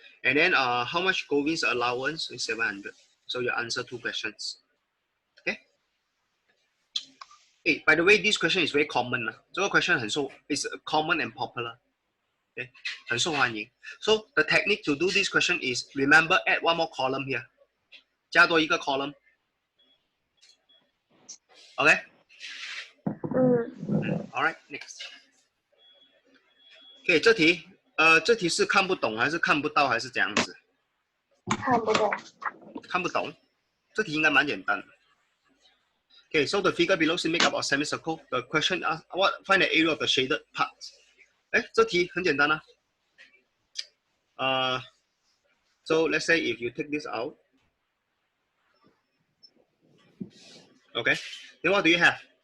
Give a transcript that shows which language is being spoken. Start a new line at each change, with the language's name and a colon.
English: And then how much Govin's allowance is 700. So you answer 2 questions. Okay. Hey, by the way, this question is very common. 这个 question is common and popular. Okay,
Chinese: 很受欢迎.
English: So the technique to do this question is, remember, add one more column here.
Chinese: 加多一个 column.
English: Okay. Alright, next.
Chinese: Okay, 这题是看不懂还是看不到还是怎样子？看不懂。看不懂，这题应该蛮简单的。
English: Okay, so the figure below is made up of semicircle. The question asks, find the area of the shaded part.
Chinese: 哎，这题很简单啊。
English: So let's say if you take this out, okay, then what do you have?